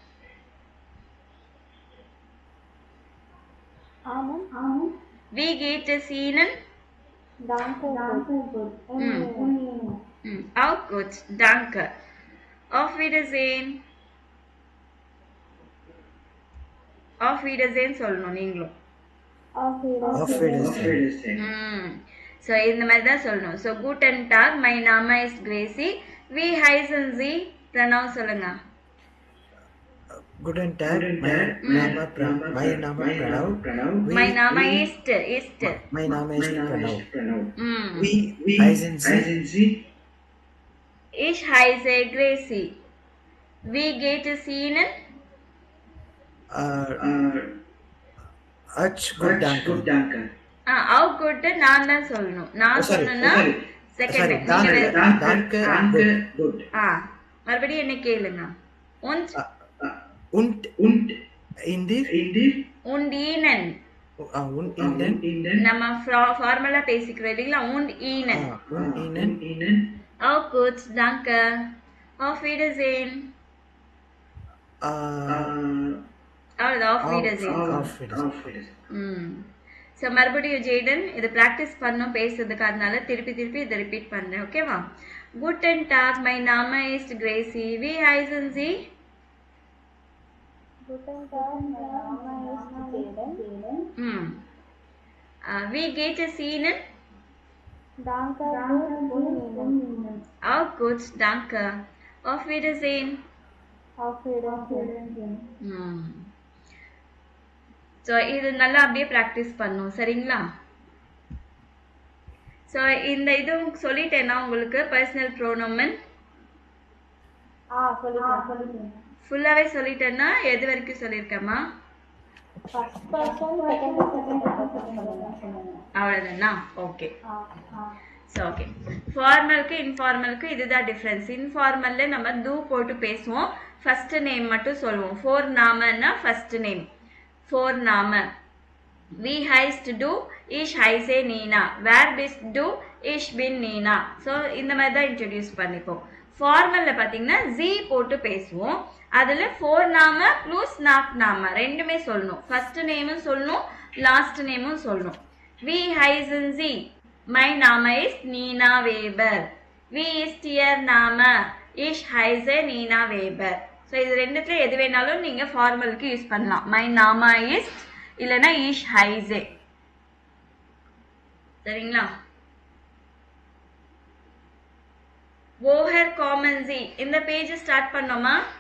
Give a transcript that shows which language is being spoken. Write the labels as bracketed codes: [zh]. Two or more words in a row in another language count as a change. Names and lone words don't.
[de] Amen. Wie geht es Ihnen? Danke, gut. Auch gut, danke. Auf Wiedersehen. Auf Wiedersehen [ta] சொல்லணும் நீங்களும். [de] Auf Wiedersehen. [ta] So இந்த மாதிரி தான் சொல்லணும். [de] So guten Tag, my Name ist Gracie. Wie heißen Sie? Pranav சொல்லுங்க. Guten Tag, my Name ist Pranav. My Name ist. My Name ist Pranav. Wie heißen Sie? Ich heiße Gracie. Wie geht es Ihnen? Gut, danke. Auch gut [ta] நான் தான் சொல்லணும். நான் சொன்னேன்னா செகண்ட் [de] Danke, gut. [ta] மறுபடியும் என்ன கேளுங்க. [de] Und Ihnen? Und Ihnen. [ta] நம்ம ஃபார்மலா பேசிக்கிறோம் இல்லைங்களா? [de] Und Ihnen. Auch gut, danke. Auf Wiedersehen. Auf Wiedersehen. [ta] ஸோ மறுபடியும் ஜெய்டன் இதை ப்ராக்டிஸ் பண்ணோம் பேசுறதுக்கு, அதனால திருப்பி இதை ரிப்பீட் பண்ணுறேன். ஓகேவா? [de] Guten Tag, my Name ist Gracie. Wie heißen Sie? Guten Tag, mein Name ist Jaden. Wie geht es Ihnen? Danke, gut. Auch gut, danke. Auf Wiedersehen. Auf Wiedersehen. [ta] ஸோ இது நல்லா அப்படியே ப்ராக்டிஸ் பண்ணும். சரிங்களா? ஸோ இந்த இதுவும் சொல்லிட்டேன்னா உங்களுக்கு [de] Personal Pronomen [ta] ஃபுல்லாகவே சொல்லிட்டேன்னா எது வரைக்கும் சொல்லியிருக்கேம்மா? அவ்வளோதானா? ஓகே. [en] So okay. formal informal [ta] இதுதான் டிஃப்ரென்ஸ். இன்ஃபார்மலில் நம்ம தூ போட்டு பேசுவோம், [en] first name [ta] மட்டும் சொல்லுவோம். [de] Vorname [en] first name. [de] For Name. Wie heißt du? Ich heiße Nina. Wer bist du? Ich bin Nina. [ta] So இந்த மாதிரி தான் இன்ட்ரோடியூஸ் பண்ணிப்போம். ஃபார்மலில் பார்த்தீங்கன்னா ஜி போட்டு பேசுவோம். அதில் [de] Vorname plus Nachname [ta] ரெண்டுமே சொல்லணும். [en] first name [ta] சொல்லணும், [en] last name [ta] சொல்லணும். [de] Wie heißen Sie? Mein Name ist Nina Weber. Wie ist Ihr Name? Ich heiße Nina Weber. [ta] ஸோ இது ரெண்டுத்துல எது வேணாலும் நீங்கள் ஃபார்மலுக்கு யூஸ் பண்ணலாம். [de] Mein Name ist இல்லைன்னா ich heiße. சரிங்களா? Woher kommen Sie [ta] இந்த பேஜ் ஸ்டார்ட் பண்ணோமா?